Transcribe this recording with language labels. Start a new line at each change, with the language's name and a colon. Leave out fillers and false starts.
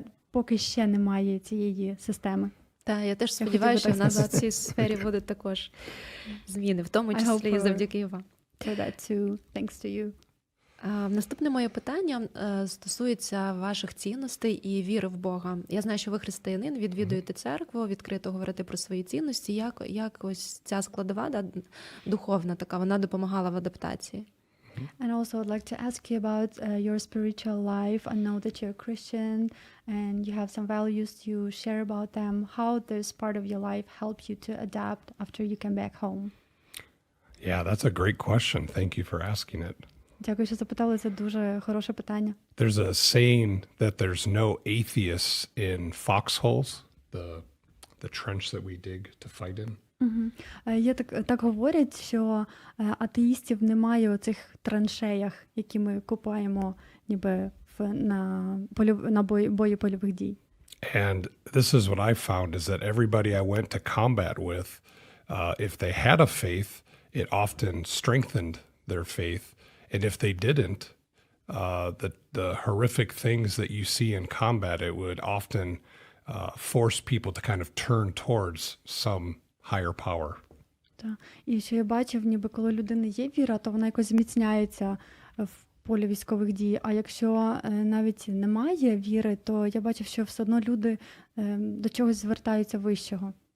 Ukrainian: Поки ще немає цієї системи. Так, я теж сподіваюся, що в нас в цій сфері будуть також зміни, в тому числі і завдяки вам.
English: For that too, thanks to you.
Ukrainian: Наступне моє питання стосується ваших цінностей і віри в Бога. Я знаю, що ви християнин, відвідуєте церкву, відкрито говорите про свої цінності. Як ось ця складова, духовна така, вона допомагала в адаптації?
English: And also I'd like to ask you about your spiritual life. I know that you're a Christian and you have some values you share about them. How this part of your life helped you to adapt after you came back home? Yeah, that's a great question. Thank you for asking it.
Ukrainian: Дякую, що запитали. Це дуже хороше питання.
English: There's a saying that there's no atheists in foxholes, the trench that we dig to fight in.
Ukrainian: Є так говорять, що атеїстів немає у цих траншеях, які ми копаємо ніби на бої польових дій.
English: And this is what I found is that everybody I went to combat with, if they had a faith, it often strengthened their faith. And if they didn't, the horrific things that you see in combat, it would often force people to kind of turn towards some higher power.
Ukrainian: Так. І що я бачив, ніби коли у людини є віра, то вона якось зміцняється в полі військових дій. А якщо навіть немає віри, то я бачив, що все одно люди до чогось звертаються вищого.